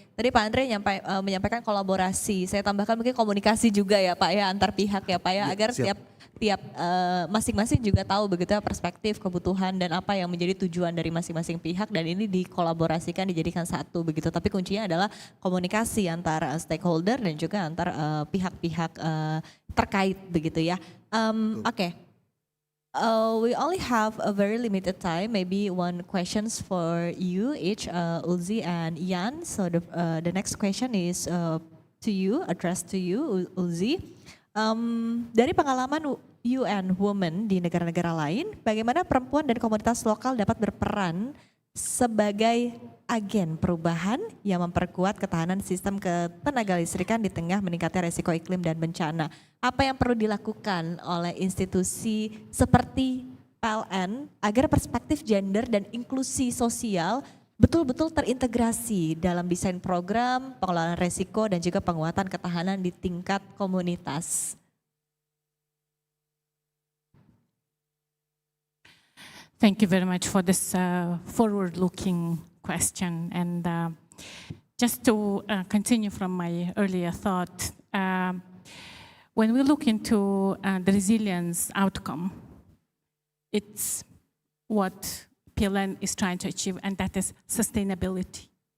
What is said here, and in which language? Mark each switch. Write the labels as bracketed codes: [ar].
[id] Tadi Pak Andre menyampaikan kolaborasi, saya tambahkan mungkin komunikasi juga ya Pak ya, antar pihak ya Pak ya, agar tiap masing-masing juga tahu begitu ya perspektif, kebutuhan dan apa yang menjadi tujuan dari masing-masing pihak, dan ini dikolaborasikan, dijadikan satu begitu. Tapi kuncinya adalah komunikasi antar stakeholder dan juga antar pihak-pihak terkait begitu ya. Oke. [en] We only have a very limited time, maybe one questions for you each, Ulzi and Ian. So the next question is to you, addressed to you, Ulzi. [id] Dari pengalaman UN Women di negara-negara lain, bagaimana perempuan dan komunitas lokal dapat berperan sebagai agen perubahan yang memperkuat ketahanan sistem ketenaga listrikan di tengah meningkatnya resiko iklim dan bencana? Apa yang perlu dilakukan oleh institusi seperti PLN agar perspektif gender dan inklusi sosial betul-betul terintegrasi dalam desain program, pengelolaan resiko dan juga penguatan ketahanan di tingkat komunitas? [en] Thank you very much for this forward-looking question. And just to continue from my earlier thought, when we look into the resilience outcome, it's what PLN is trying to achieve, and that is sustainability.